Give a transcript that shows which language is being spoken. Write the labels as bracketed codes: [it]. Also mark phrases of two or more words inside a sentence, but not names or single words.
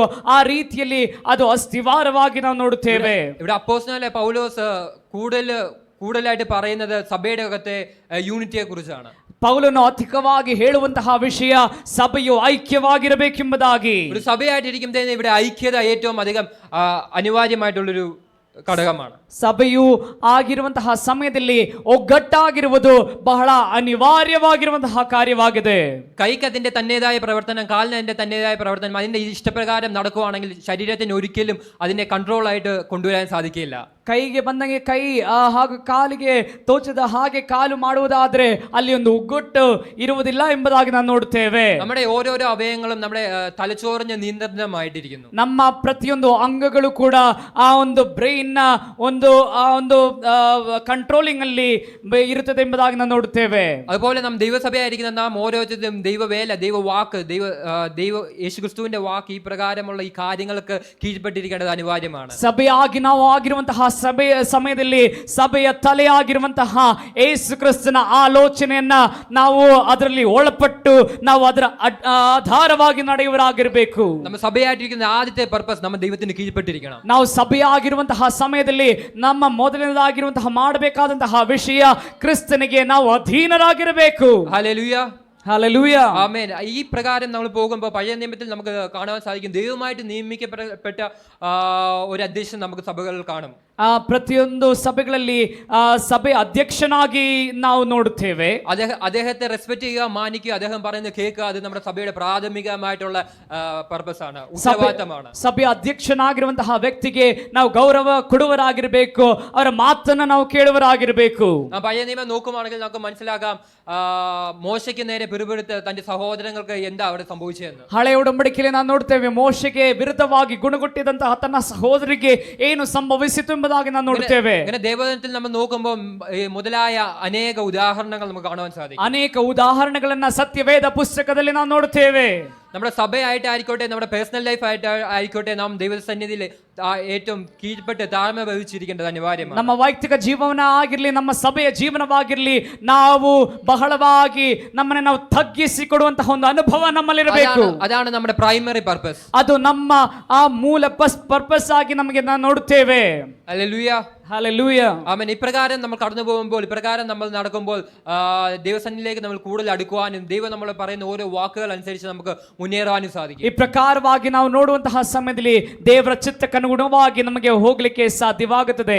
[kn] ಆ ರೀತಿಯಲ್ಲಿ ಅದು ಅಸ್ತಿವಾರವಾಗಿ ನಾವು ನೋಡುತ್ತೇವೆ. [ml] ഇവിടെ അപ്പോസ്തലനായ പൗലോസ് കൂടുതലായിട്ട് പറയുന്നത് സഭയുടെ അകത്തെ യൂണിറ്റിയെ കുറിച്ചാണ്. [kn] ಪೌಲನು ಅಧಿಕವಾಗಿ ಹೇಳುವಂತಹ ವಿಷಯ ಸಭೆಯು ಐಕ್ಯವಾಗಿರಬೇಕೆಂಬುದಾಗಿ. [ml] ഒരു സഭയായിട്ടിരിക്കുമ്പോൾ ഇവിടെ ഐക്യത ഏറ്റവും അധികം അനിവാര്യമായിട്ടുള്ളൊരു ഘടകമാണ്. [kn] ಸಭೆಯು ಆಗಿರುವಂತಹ ಸಮಯದಲ್ಲಿ ಒಗ್ಗಟ್ಟಾಗಿರುವುದು ಬಹಳ ಅನಿವಾರ್ಯವಾಗಿರುವಂತಹ ಕಾರ್ಯವಾಗಿದೆ. [ml] കൈക്ക് അതിന്റെ തന്നേതായ പ്രവർത്തനം, കാലിന് അതിന്റെ തന്നേതായ പ്രവർത്തനം, അതിന്റെ ഇഷ്ടപ്രകാരം നടക്കുവാണെങ്കിൽ ശരീരത്തിന് ഒരിക്കലും അതിനെ കൺട്രോൾ ആയിട്ട് കൊണ്ടുവരാൻ സാധിക്കില്ല. [kn] ಕೈಗೆ ಬಂದಂಗೆ ಕೈ ಹಾಗೂ ಕಾಲಿಗೆ ತೋಚದ ಹಾಗೆ ಕಾಲು ಮಾಡುವುದಾದ್ರೆ ಅಲ್ಲಿ ಒಂದು ಒಗ್ಗಟ್ಟು ಇರುವುದಿಲ್ಲ ಎಂಬುದಾಗಿ ನಾವು ನೋಡುತ್ತೇವೆ. [ml] നമ്മുടെ ഓരോരോ അവയവങ്ങളും നമ്മുടെ തലച്ചോറിന് നിയന്ത്രണമായിട്ടിരിക്കുന്നു. [kn] ನಮ್ಮ ಪ್ರತಿಯೊಂದು ಅಂಗಗಳು ಕೂಡ ಆ ಒಂದು ಬ್ರೈನ್ ನ ಒಂದು ಕಂಟ್ರೋಲಿಂಗ್ ಅಲ್ಲಿ ಇರುತ್ತದೆ ಎಂಬುದಾಗಿ ನಾವು ನೋಡುತ್ತೇವೆ. [ml] അതുപോലെ നാം ദൈവസഭയായിരിക്കുന്ന നാം ഓരോരുത്തരും ദൈവവേല, ദൈവവാക്ക്, ദൈവ യേശുക്രിസ്തുവിന്റെ വാക്ക്, ഈ പ്രകാരമുള്ള ഈ കാര്യങ്ങൾക്ക് കീഴ്പ്പെട്ടിരിക്കേണ്ടത് അനിവാര്യമാണ്. [kn] ಸಭೆಯಾಗಿ ನಾವು ಆಗಿರುವಂತಹ ಸಭೆಯ ಸಮಯದಲ್ಲಿ ಸಭೆಯ ತಲೆಯಾಗಿರುವಂತಹ ಯೇಸು ಕ್ರಿಸ್ತನ ಆಲೋಚನೆಯನ್ನ ನಾವು ಅದರಲ್ಲಿ ಒಳಪಟ್ಟು ನಾವು ಅದರ ಆಧಾರವಾಗಿ ನಡೆಯುವರಾಗಿರಬೇಕು. [ml] ನಮ್ಮ ಸಭೆಯಾಗಿರಿക്കുന്ന ആദ്യത്തെ പർപ്പസ് ನಮ್ಮ ദൈവത്തിന് കീഴ്പ്പെട്ടിരിക്കണം. [kn] ನಾವು ಸಭೆಯಾಗಿರುವಂತಹ ಸಮಯದಲ್ಲಿ ನಮ್ಮ ಮೊದಲನೇದಾಗಿರುವಂತಹ ಮಾಡಬೇಕಾದಂತಹ ವಿಷಯ ಕ್ರಿಸ್ತನಿಗೆ ನಾವು ಅಧೀನರಾಗಿರಬೇಕು. [ml] ഹല്ലേലൂയ, ഹല്ലേലൂയ, ആമേൻ. ഈ പ്രകാരം നമ്മൾ പോകുമ്പോൾ പഴയ നിയമത്തിൽ നമുക്ക് കാണാൻ സാധിക്കും, ദൈവമായിട്ട് നിയമിക്കപ്പെട്ട ഒരു അധ്യക്ഷൻ നമുക്ക് സഭകളിൽ കാണും. [kn] ಪ್ರತಿಯೊಂದು ಸಭೆಗಳಲ್ಲಿ ಸಭೆ ಅಧ್ಯಕ್ಷನಾಗಿ ನಾವು ನೋಡುತ್ತೇವೆ. [ml] അദ്ദേഹത്തെ റെസ്പെക്ട് ചെയ്യുക, മാനിക്കുക, അദ്ദേഹം പറയുന്നത് കേൾക്കുക, അത് നമ്മുടെ സഭയുടെ പ്രാഥമികമായിട്ടുള്ള പർപ്പസ് ആണ്, ഉത്തരവാദിത്തമാണ്. [kn] ಸಭೆಯ ಅಧ್ಯಕ್ಷನಾಗಿರುವಂತಹ ವ್ಯಕ್ತಿಗೆ ನಾವು ಗೌರವ ಕೊಡುವರಾಗಿರಬೇಕು, ಅವರ ಮಾತನ್ನ ನಾವು ಕೇಳುವರಾಗಿರಬೇಕು. [ml] പഴയ നിയമം നോക്കുവാണെങ്കിൽ നമുക്ക് മനസ്സിലാക്കാം, മോശയ്ക്ക് നേരെ പിറുപിറുത്ത് തന്റെ സഹോദരങ്ങൾക്ക് എന്താ അവിടെ സംഭവിച്ചതെന്ന്. [kn] ಹಳೆಯ ಒಡಂಬಡಿಕೆಯಲ್ಲಿ ನಾವು ನೋಡ್ತೇವೆ, ಮೋಶೆಗೆ ವಿರುದ್ಧವಾಗಿ ಗುಣಗುಟ್ಟಿದಂತಹ ತನ್ನ ಸಹೋದರಿಗೆ ಏನು ಸಂಭವಿಸಿತು ಎಂಬುದಾಗಿ ನಾವು ನೋಡುತ್ತೇವೆ. [ml] ഇങ്ങനെ ദേവദാനത്തിൽ നമ്മൾ നോക്കുമ്പോൾ മുതലായ അനേക ഉദാഹരണങ്ങൾ നമുക്ക് കാണുവാൻ സാധിക്കും. [kn] ಅನೇಕ ಉದಾಹರಣೆಗಳನ್ನ ಸತ್ಯವೇದ ಪುಸ್ತಕದಲ್ಲಿ ನಾವು ನೋಡುತ್ತೇವೆ. [ml] നമ്മുടെ സഭയായിട്ടായിക്കോട്ടെ, നമ്മുടെ [en] personal life [ml] ആയിട്ട് ആയിക്കോട്ടെ, നാം ദൈവസന്നിധിയിൽ ഏറ്റവും കീഴ്പ്പെട്ട് താഴ്മ ഭവിച്ചിരിക്കേണ്ടത് അനിവാര്യമാണ്. [kn] ನಮ್ಮ ವೈಯಕ್ತಿಕ ಜೀವನ ಆಗಿರ್ಲಿ, ನಮ್ಮ ಸಭೆಯ ಜೀವನವಾಗಿರ್ಲಿ, ನಾವು ಬಹಳವಾಗಿ ನಮ್ಮನ್ನ ನಾವು ತಗ್ಗಿಸಿಕೊಡುವಂತಹ ಒಂದು ಅನುಭವ ನಮ್ಮಲ್ಲಿರಬೇಕು. [ml] അതാണ് നമ്മുടെ [en] primary purpose. [kn] ಅದು ನಮ್ಮ ಆ ಮೂಲ ಪರ್ಪಸ್ ಆಗಿ ನಮಗೆ ನಾವು ನೋಡುತ್ತೇವೆ. [ml] ഹല്ലേലൂയ, ഹല്ലേലൂയ. ആമേൻ. ഇപ്രകാരം നമ്മൾ കടന്നു പോകുമ്പോൾ, ഇപ്രകാരം നമ്മൾ നടക്കുമ്പോൾ ദൈവസന്നിധിയിലേക്ക് നമ്മൾ കൂടുതൽ അടുക്കുവാനും ദൈവം നമ്മൾ പറയുന്ന ഓരോ വാക്കുകൾ അനുസരിച്ച് നമുക്ക് മുന്നേറാനും സാധിക്കും. [kn] ಈ ಪ್ರಕಾರವಾಗಿ ನಾವು ನೋಡುವಂತಹ ಸಮಯದಲ್ಲಿ ದೇವರ ಚಿತ್ತಕ್ಕನುಗುಣವಾಗಿ ನಮಗೆ ಹೋಗ್ಲಿಕ್ಕೆ ಸಾಧ್ಯವಾಗುತ್ತದೆ.